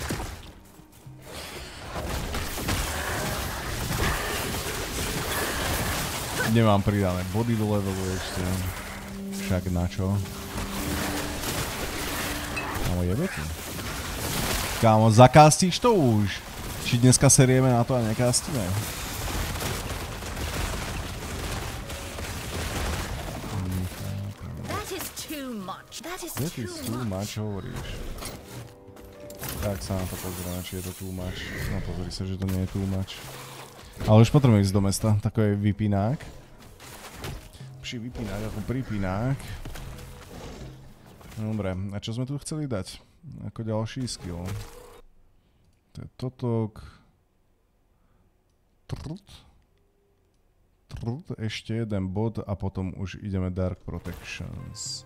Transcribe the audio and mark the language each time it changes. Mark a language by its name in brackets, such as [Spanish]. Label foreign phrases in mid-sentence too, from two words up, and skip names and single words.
[Slovak] Nemám pridané body do levelu ešte. Však na čo? Kámo, jebe tu. Kámo, zakástíš to už? Či dneska serieme na to a nekástime? [English] That is too much, [Slovak] hovoríš. Tak sa na to pozrieme, či je to [English] too much. [Slovak] No pozri sa, že to nie je [English] too much. [Slovak] Ale už potrebujem ísť do mesta, takový vypínák. Vypínák ako pripínák. Dobre, a čo sme tu chceli dať? Ako ďalší skill. To je totok. Ešte jeden bod a potom už ideme Dark Protections.